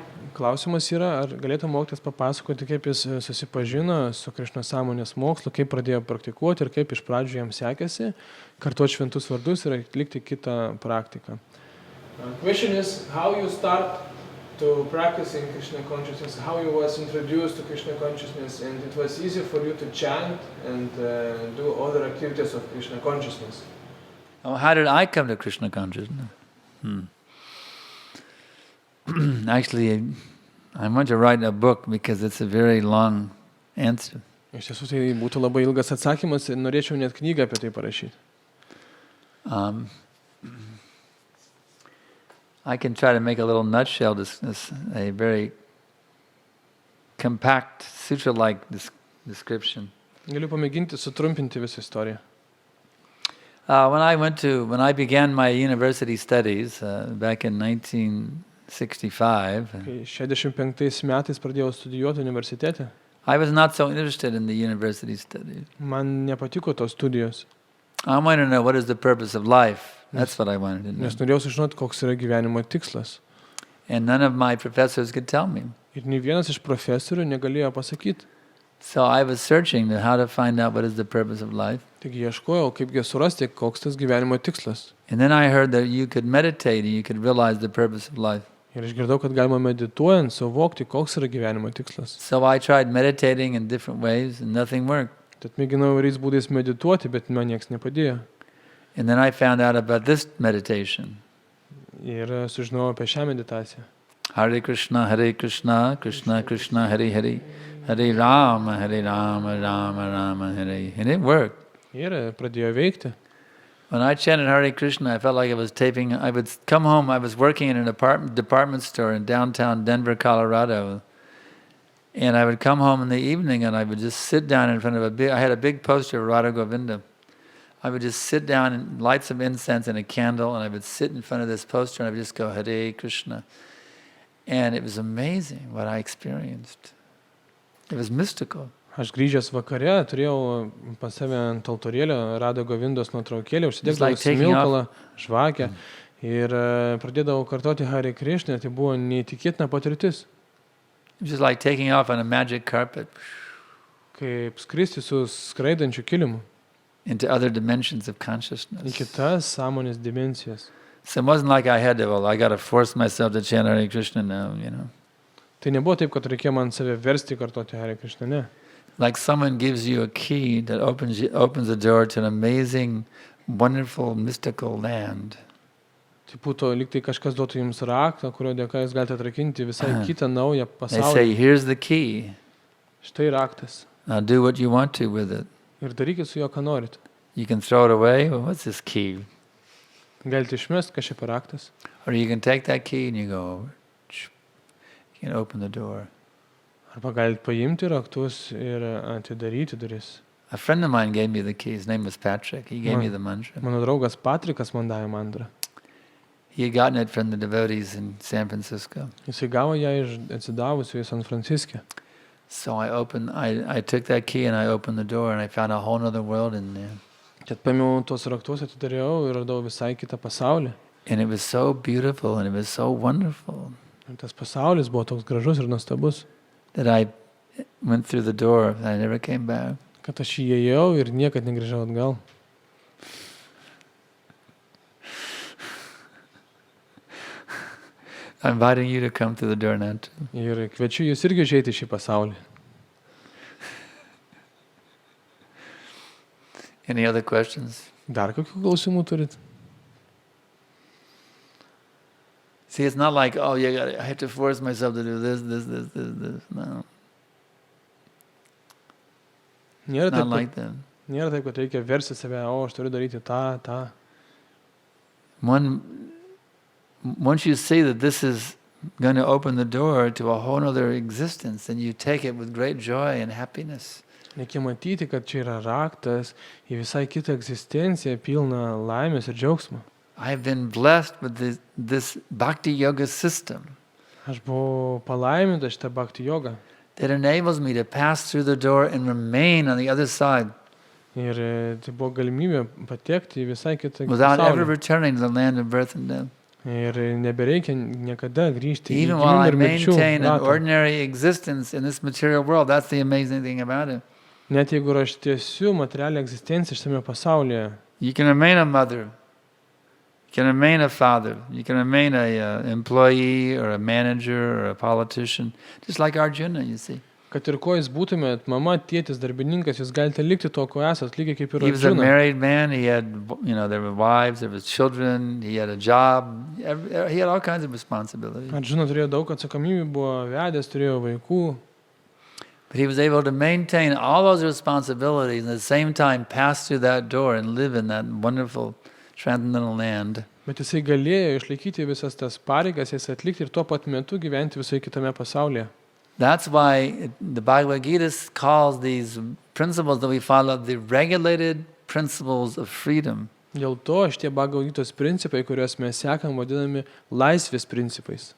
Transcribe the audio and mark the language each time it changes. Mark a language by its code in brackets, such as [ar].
[lt] klausimas yra, ar galėtų mokytis papasakoti, kaip jis susipažino su Krišnos sąmonės mokslu, kaip pradėjo praktikuoti ir kaip iš pradžių jam sekėsi kartuoti šventus vardus ir atlikti kitą praktiką. [en] Question is how you start to practicing Krishna consciousness, how you was introduced to Krishna consciousness, and it was easy for you to chant and do other activities of Krishna consciousness. Oh, how did I come to Krishna consciousness? Actually, I want to write a book because it's a very long answer. [lt] Iš tiesų, tai būtų labai ilgas atsakymas ir norėčiau net knygą apie tai parašyti. [en] I can try to make a little nutshell, a very compact, sutra-like description. [lt] Galiu pamėginti sutrumpinti visą istoriją. [en] When I began my university studies back in 1965, [lt] Kai 65 metais pradėjau studijuoti universitete, [en] I was not so interested in the university studies. [lt] man nepatiko tos studijos, [en] I wanted to know what is the purpose of life. That's what I wanted to know. [lt] nes norėjau sužinoti, koks yra gyvenimo tikslas. [en] And none of my professors could tell me. [lt] Ir nei vienas iš profesorių negalėjo pasakyti. [en] So I was searching how to find out what is the purpose of life. [lt] Taigi ieškojau, kaipgi surasti, koks tas gyvenimo tikslas. [en] And then I heard that you could meditate and you could realize the purpose of life. [lt] Ir išgirdau, kad galima medituojant suvokti, koks yra gyvenimo tikslas. [en] So I tried meditating in different ways and nothing worked. [lt] Tad mėginau įvairiais būdais medituoti, bet man nieks nepadėjo. [en] And then I found out about this meditation. [lt] Ir sužinojau apie šią meditaciją. [en] Hare Krishna, Krishna Krishna, Hare Hare, Hare Rama, Rama Rama, Hare. And it worked. [lt] Ir pradėjo veikti. [en] When I chanted Hare Krishna, I felt like I would come home, I was working in an department store in downtown Denver, Colorado. And I would come home in the evening and I would just sit down in front of I had a big poster of Radha Govinda. I would just sit down and light some incense and a candle and I would sit in front of this poster and I would just go, Hare Krishna. And it was amazing what I experienced. It was mystical. [lt] Aš grįžęs vakare turėjau pas save ant altorėlio Radha Govindos nuotraukėlę, užsidegdavau smilkalą, žvakę ir pradėdavau kartoti Hare Krishna, tai buvo neįtikėtina patirtis. [en] Just like taking off on a magic carpet. [lt] Kaip skristi su skraidančiu kilimu. [en] Into other dimensions of consciousness. [lt] Į kitas sąmonės dimensijas. [en] So it wasn't like I got to force myself to chant Hare Krishna now, you know. [lt] Tai nebuvo taip, kad reikėjo man save versti kartoti Hare Krishna, ne. [en] Like someone gives you a key that opens the door to an amazing, wonderful, mystical land. [lt] Tai būtų lyg tai kažkas duotų jums raktą, kurio dėka jūs galite atrakinti visai kitą naują [en] They [lt] pasaulį. [en] say, here's the key. [lt] Štai raktas. [en] Now do what you want to with it. [lt] Ir darykit su juo, ką norit. [en] You can throw it away. Well, what's this key? [lt] Galite išmest, kas čia per raktas. [en] Or you can take that key and you go over. You can open the door. [lt] Arba galite paimti raktus ir atidaryti duris. [en] A friend of mine gave me the key. His name was Patrick. He gave me the mantra. [lt] Mano draugas Patrikas man davė mantrą. [en] He had gotten it from the devotees in San Francisco. [lt] Jisai gavo ją iš atsidavusių į San Franciske. [en] So I took that key and I opened the door and I found a whole other world in there. [lt] Tad paėmiau tuos raktus, atidariau ir radau visai kitą pasaulį. [en] And it was so beautiful and it was so wonderful. [lt] Ir tas pasaulis buvo toks gražus ir nuostabus. [en] That I went through the door and I never came back. [lt] Kad aš įėjau ir niekad negrįžau atgal. [en] I'm inviting you to come through the door now too. [lt] Ir kviečiu jūs irgi užeiti į šį pasaulį. [en] Any other questions? [lt] Dar kokių klausimų turit? [en] See, it's not like, oh, I have to force myself to do this. No. [lt] Nėra [en] Not [lt] taip, [en] like that. [lt] nėra taip, kad reikia versti save, aš turiu daryti tą. [en] Once you see that this is going to open the door to a whole other existence, then you take it with great joy and happiness. [lt] Reikia matyti, kad čia yra raktas į visai kitą egzistenciją, pilną laimės ir džiaugsmą. [en] I've been blessed with this bhakti yoga system. [lt] Aš buvau palaimintas šitą bhakti jogą. [en] That enables me to pass through the door and remain on the other side. [lt] Ir tai buvo galimybė patekti į visai kitą [en] Without ever [lt] pasaulį. [en] returning to the land of birth and death. [lt] Ir nebereikia niekada grįžti į [en] Even while [lt] gimimų [en] I [lt] ir mirčių [en] maintain an [lt] ratą. [en] ordinary existence in this material world, that's the amazing thing about it. [lt] Net jeigu aš tiesiu materialią egzistenciją šiame pasaulyje, [en] You can remain a mother, you can remain a father, you can remain a employee or a manager or a politician, just like Arjuna, you see. [lt] kad ir ko jūs būtumėt, mama, tėtis, darbininkas, jūs galite likti to, ko esat, lygiai kaip ir [en] He was a [lt] Arjuna. [en] married man, he had, there were wives, there were children, he had a job, he had all kinds of responsibilities. [lt] Arjuna turėjo daug atsakomybių, buvo vedęs, turėjo vaikų, [en] But he was able to maintain all those responsibilities and at the same time pass through that door and live in that wonderful transcendental land. [lt] bet jisai galėjo išlaikyti visas tas pareigas, jas atlikti ir tuo pat metu gyventi visoje kitame pasaulyje. [en] That's why the Bhagavad Gita calls these principles that we follow the regulated principles of freedom. [lt] Dėl to šitie Bhagavatos principai, kuriuos mes sekam, vadinami laisvės principais.